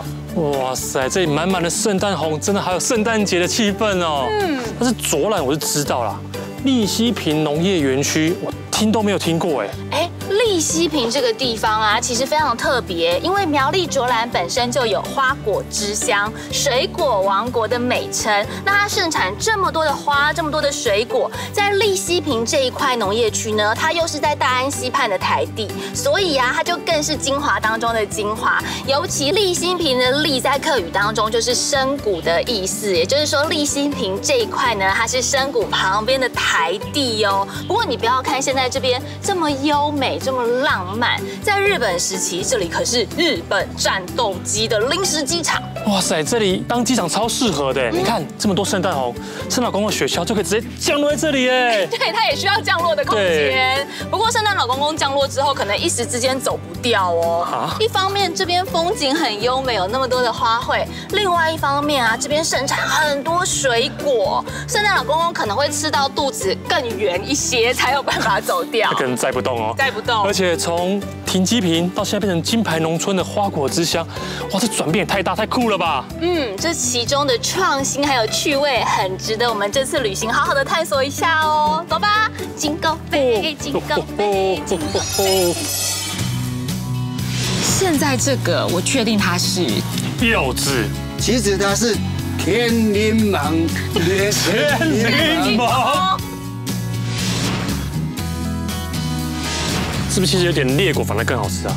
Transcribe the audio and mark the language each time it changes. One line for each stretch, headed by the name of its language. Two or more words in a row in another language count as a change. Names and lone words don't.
Chinese: 哇塞，這裡滿滿的聖誕紅，真的還有聖誕節的氣氛哦。但是卓蘭我就知道啦，利西坪農業園區我聽都沒有聽過哎。利西坪這個地方啊，其實非常特別，因為苗栗卓蘭本身就有花果之鄉、水果王國的美稱。那它盛產這麼多的花，這麼多的水果，在利西坪這一塊農業區呢，它又是在大安溪畔的台地，所以啊，它就更是精華當中的精華。尤其利西坪的利在客語當中就是深谷的意思，也就是說利西坪這一塊呢，它是深谷旁邊的台地哦。不過你不要看現在這邊這麼優美。這麼浪漫，在日本時期，這裡可是日本戰鬥機的臨時機場。哇塞，這裡當機場超適合的。你看這麼多聖誕紅，聖誕老公公雪橇就可以直接降落在這裡耶。對，它也需要降落的空間。不過聖誕老公公降落之後，可能一時之間走不掉哦。一方面這邊風景很優美，有那麼多的花卉；另外一方面啊，這邊盛產很多水果，聖誕老公公可能會吃到肚子更圓一些，才有辦法走掉。可能載不動哦，載不動。而且從停機坪到現在變成金牌農村的花果之鄉，哇，這轉變也太大太酷了吧！這其中的創新還有趣味，很值得我們這次旅行好好的探索一下哦。走吧
English: ，Jingle Bell, Jingle Bell, Jingle Bell。
Chinese: 現在這個我確定它是柚子，其實它是天檸檬，天檸檬。是不是其實有點裂果反而更好吃啊？